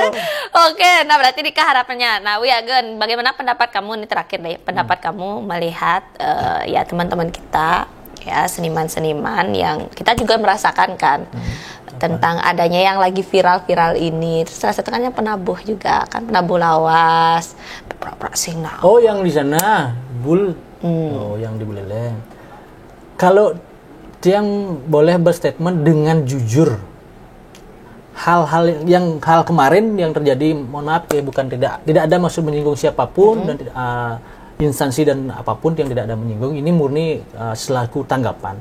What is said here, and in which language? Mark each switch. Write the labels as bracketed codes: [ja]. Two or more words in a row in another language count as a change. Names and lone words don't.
[id] Oke, nah berarti Dika harapannya. Nah, Wiagen, bagaimana pendapat kamu nih terakhir deh? Pendapat kamu melihat ya teman-teman kita ya seniman-seniman yang kita juga merasakan kan tentang adanya yang lagi viral-viral ini. Terus salah satu kan yang penabuh juga kan, penabuh lawas, pura-pura singna. Oh, yang di sana Bul. Oh, yang di Buleleng. Kalau Tiang boleh berstatement dengan jujur, hal kemarin yang terjadi, mohon maaf ya, bukan tidak ada maksud menyinggung siapapun dan instansi dan apapun yang tidak ada menyinggung, ini murni selaku tanggapan.